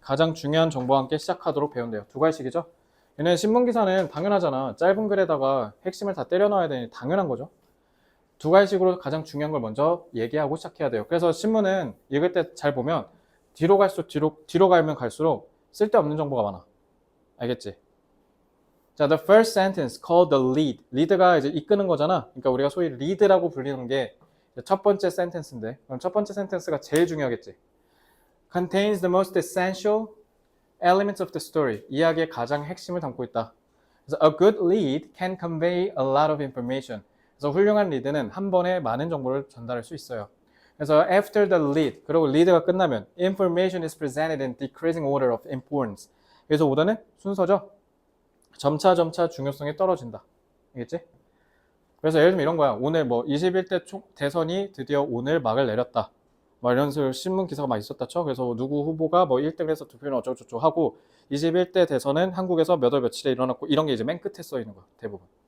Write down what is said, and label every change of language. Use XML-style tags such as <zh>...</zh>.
<ko>가장 중요한 정보와 함께 시작하도록 배운대요. 두 가지식이죠. 얘는 신문 기사는 당연하잖아. 짧은 글에다가 핵심을 다 때려 넣어야 되니 당연한 거죠. 두 가지식으로 가장 중요한 걸 먼저 얘기하고 시작해야 돼요. 그래서 신문은 읽을 때 잘 보면 뒤로 갈수록 뒤로 가면 갈수록 쓸데없는 정보가 많아. 알겠지?</ko> <en>자, the first sentence called the lead.</en> <ko>lead가 이제 이끄는 거잖아. 그러니까 우리가 소위 lead라고 불리는 게 첫 번째 센텐스인데, 그럼 첫 번째 센텐스가 제일 중요하겠지.</ko> <en>Contains the most essential elements of the story.</en> <ko>이야기의 가장 핵심을 담고 있다.</ko> <en>그래서 a good lead can convey a lot of information.</en> <ko>그래서 훌륭한 리드는 한 번에 많은 정보를 전달할 수 있어요.</ko> <en>그래서 after the lead,</en> <ko>그리고 리드가 끝나면</ko> <en>information is presented in decreasing order of importance.</en> <ko>그래서 오더는 순서죠. 점차 중요성이 떨어진다. 알겠지? 그래서 예를 들면 이런 거야. 오늘 뭐 21대 대선이 드디어 오늘 막을 내렸다. 뭐 이런 식으로 신문 기사가 막 있었다 쳐. 그래서 누구 후보가 뭐 1등을 해서 투표는 어쩌고저쩌고 하고 21대 대선은 한국에서 몇 월 며칠에 일어났고 이런 게 이제 맨 끝에 써 있는 거야. 대부분.</ko>